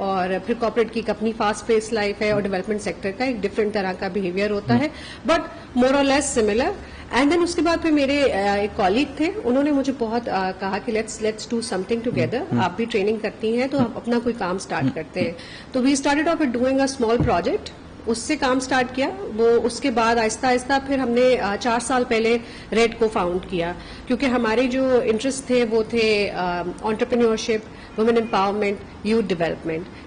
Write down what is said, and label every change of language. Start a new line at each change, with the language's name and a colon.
Urdu: اور پھر کارپوریٹ کی اپنی فاسٹ پیس لائف ہے اور ڈیولپمنٹ سیکٹر کا ایک ڈفرینٹ طرح کا بہیویئر ہوتا ہے,
English: But more or less similar. And then
Urdu: اس کے بعد پھر میرے ایک کالیگ تھے, انہوں نے مجھے بہت کہا کہ
English: Let's do something together.
Urdu: آپ بھی ٹریننگ کرتی ہیں تو آپ اپنا کوئی کام اسٹارٹ کرتے ہیں.
English: تو we started off doing a small project.
Urdu: اس سے کام سٹارٹ کیا. وہ اس کے بعد آہستہ آہستہ پھر ہم نے 4 سال پہلے ریڈ کو فاؤنڈ کیا, کیونکہ ہمارے جو انٹرسٹ تھے وہ تھے entrepreneurship, women empowerment, youth development.